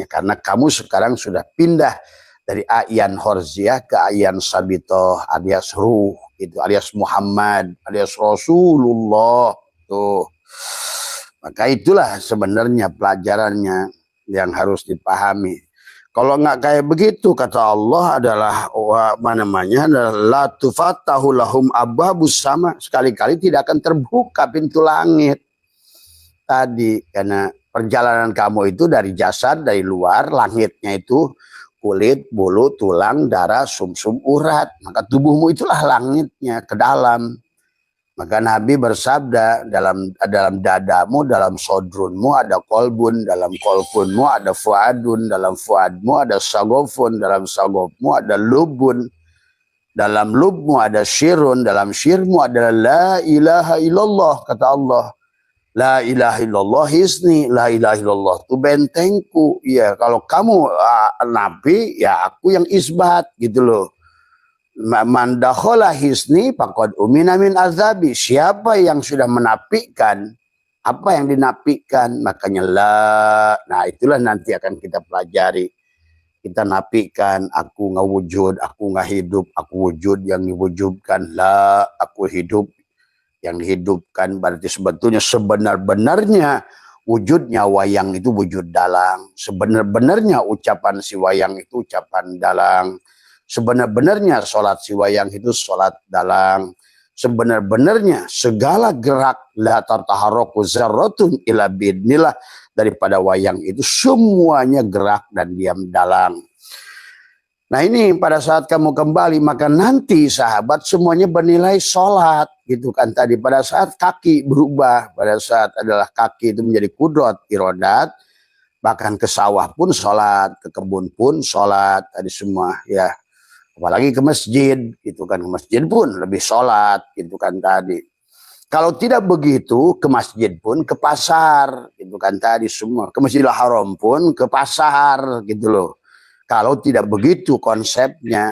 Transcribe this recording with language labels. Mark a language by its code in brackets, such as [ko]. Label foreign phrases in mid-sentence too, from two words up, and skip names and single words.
[id] Karena kamu sekarang sudah pindah dari [ar] أعيان خارجية [id] ke [ar] أعيان ثابتة [id] alias ruh. Itu alias Muhammad, alias Rasulullah. Tuh. Maka itulah sebenarnya pelajarannya yang harus dipahami. Kalau nggak kayak begitu, kata Allah adalah apa namanya, [ar] لا تفتح لهم أبواب السماء, [id] sekali-kali tidak akan terbuka pintu langit. Tadi karena perjalanan kamu itu dari jasad, dari luar, langitnya itu kulit, bulu, tulang, darah, sumsum, urat. Maka tubuhmu itulah langitnya ke dalam. Maka Nabi bersabda, dalam dadamu, dalam sodrunmu ada kolbun, dalam kolbunmu ada fuadun, dalam fuadmu ada sagofun, dalam sagofmu ada lubun, dalam lubmu ada syirun, dalam syirmu adalah [ar] لا إله إلا الله, [id] kata Allah. [ar] لا إله إلا الله حصني, لا إله إلا الله [id] itu bentengku. Ya, kalau kamu nabi, ya aku yang isbat gitu loh. [ar] من دخل حصني فقد أمن من عذابي. [id] Siapa yang sudah menafikan apa yang dinafikan, makanya la. Nah, itulah nanti akan kita pelajari. Kita nafikan aku nggak wujud, aku nggak hidup, aku wujud yang diwujudkan, la aku hidup yang dihidupkan. Berarti sebetulnya sebenar-benarnya wujudnya wayang itu wujud dalang. Sebenar-benarnya ucapan si wayang itu ucapan dalang. Sebenar-benarnya sholat si wayang itu sholat dalang. Sebenar-benarnya segala gerak [ar] لا تتحرك ذرة إلا بإذن الله [id] daripada wayang itu semuanya gerak dan diam dalang. Nah ini pada saat kamu kembali maka nanti sahabat semuanya bernilai sholat gitu kan tadi. Pada saat kaki berubah, pada saat adalah kaki itu menjadi kudrat irodat, bahkan ke sawah pun sholat, ke kebun pun sholat tadi semua ya. Apalagi ke masjid gitu kan, ke masjid pun lebih sholat gitu kan tadi. Kalau tidak begitu ke masjid pun ke pasar gitu kan tadi semua. Ke Masjidil Haram pun ke pasar gitu loh. Kalau tidak begitu konsepnya.